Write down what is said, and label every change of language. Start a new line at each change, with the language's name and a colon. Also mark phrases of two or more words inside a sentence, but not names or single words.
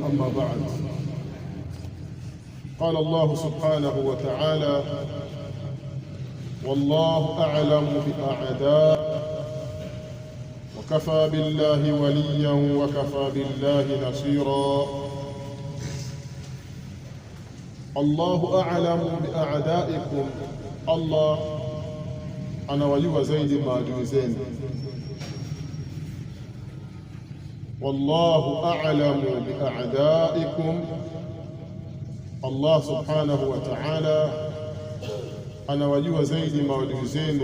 Arabic: أما بعد، قال الله سبحانه وتعالى: والله أعلم بأعداء وكفى بالله وليا وكفى بالله نصيرا. الله أعلم بأعدائكم،
Swahili: الله anawajua zaidi maadui zenu.
Arabic: والله أعلم بأعدائكم,
Swahili: Allah
Arabic: سبحانه وتعالى
Swahili: anawajua zaidi maadui zenu.